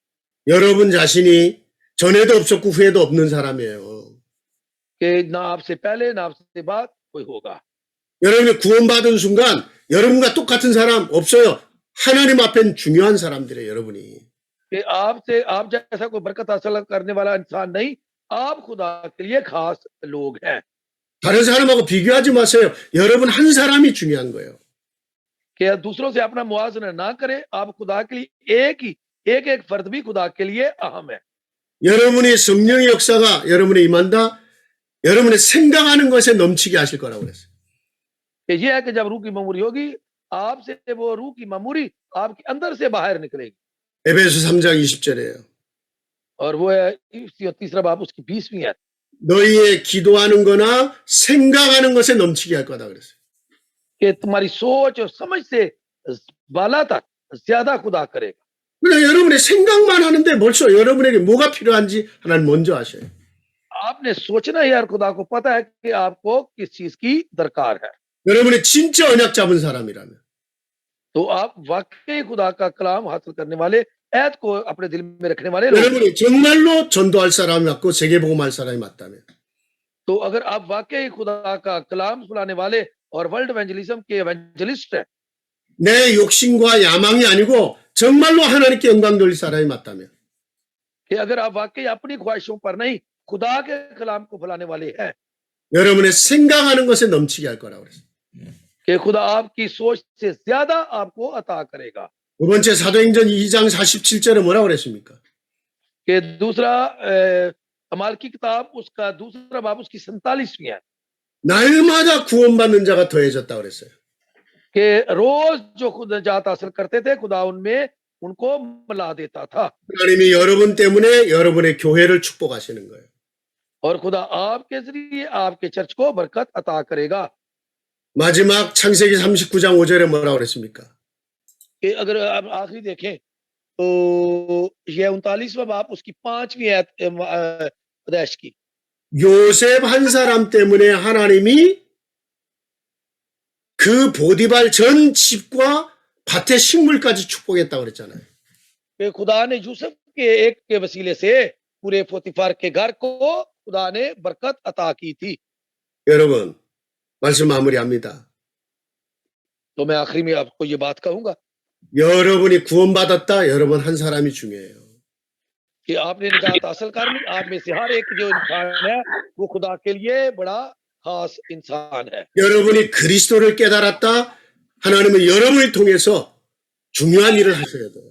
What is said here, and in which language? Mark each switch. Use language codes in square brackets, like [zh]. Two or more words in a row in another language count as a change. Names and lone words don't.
[ko] 여러분 자신이 전에도 없었고 후에도 없는 사람이에요. [ur] کہ نہ آپ سے پہلے نہ آپ سے بعد کوئی ہوگا. [ko] 여러분이 구원받은 순간 여러분과 똑같은 사람 없어요. 하나님 앞엔 중요한 사람들이에요, 여러분이. [ur] کہ آپ سے آپ جیسا کوئی برکت حاصل کرنے والا انسان نہیں، آپ خدا کے لیے خاص لوگ ہیں. [ko] 다른 사람하고 비교하지 마세요. 여러분 한 사람이 중요한 거예요. [ur] کہ دوسروں سے اپنا معاوضہ نہ کریں، آپ خدا کے لیے ایک فرد بھی خدا کے لیے اہم ہے. [ko] 여러분이 성령의 역사가 여러분에 임한다. 여러분의 생각하는 것에 넘치게 하실 거라고 그랬어요. [ur] کہ یہ ہے کہ جب روح کی معموری ہوگی، آپ سے وہ روح کی معموری آپ کے اندر سے باہر نکلے گی. [ko] 에베소 3장 20절이에요. [ur] اور وہ ہے تیسرا باب اس کی 20ویں ہے [ko] 너희의 기도하는 거나 생각하는 것에 넘치게 할 거다 그랬어요. [ur] کہ تمہاری سوچ اور سمجھ سے بالا تک زیادہ خدا کرے گا. [ko] 그러니까 여러분의 생각만 하는데 벌써 여러분에게 뭐가 필요한지 하나님 먼저 아셔요. [ur] آپ نے سوچنا ہے یار، خدا کو پتا ہے کہ آپ کو کس چیز کی درکار ہے. [ko] 여러분이 진짜 언약 잡은 사람이라면 [ur] تو آپ واقعی خدا کا کلام حاصل کرنے والے، آیت کو اپنے دل میں رکھنے والے لوگ. [ko] 여러분이 정말로 전도할 사람이 맞고 세계복음할 사람이 맞다면 [ur] تو اگر آپ واقعی خدا کا کلام سنانے والے اور [en] world evangelism [ur] کے ایونجلسٹ ہیں, [ko] 내 욕심과 야망이 아니고 정말로 하나님께 영광 돌릴 사람이 맞다면 [ur] کہ اگر آپ واقعی اپنی خواہشوں پر نہیں خدا کے کلام کو پھیلانے والے ہیں, [ko] 여러분의 생각하는 것에 넘치게 할 거라고 그랬어요. [ur] کہ خدا آپ کی سوچ سے زیادہ آپ کو عطا کرے گا. [ko] 두 번째 사도행전 2장 47절에 뭐라고 그랬습니까? [ur] کہ دوسرا اعمال کی کتاب اس کا دوسرا باب اس کی 47ویں ہے [ko] 날마다 구원받는 자가 더해졌다고 그랬어요. [ur] کہ روز جو خود نجات حاصل کرتے تھے خدا ان میں ان کو ملا دیتا تھا. [ko] 하나님이 여러분 때문에 여러분의 교회를 축복하시는 거예요. [ur] اور خدا آپ کے ذریعے آپ کے چرچ کو برکت عطا کرے گا. [ko] 마지막 창세기 39장 5절에 뭐라고 그랬습니까? [ur] کہ اگر آپ آخری دیکھیں تو یہ 39واں باب اس کی 5ویں پیدائش کی [ko] 요셉 한 사람 때문에 하나님이 그 보디발 전 집과 밭의 식물까지 축복했다고 그랬잖아요. [ur] کہ خدا نے یوسف کے ایک کے وسیلے سے پورے پوطیفار کے گھر کو خدا نے برکت عطا کی تھی. [ko] 여러분, 말씀 마무리합니다. [ur] تو میں آخری میں آپ کو یہ بات کہوں گا [ko] 여러분이 구원받았다. 여러분 한 사람이 중요해요. [ur] کہ آپ نے نجات حاصل کر لی، آپ میں سے ہر ایک جو انسان ہے وہ خدا کے لیے بڑا خاص انسان ہے. [ko] 여러분이 그리스도를 깨달았다. 하나님은 여러분을 통해서 중요한 일을 하셔야 돼요.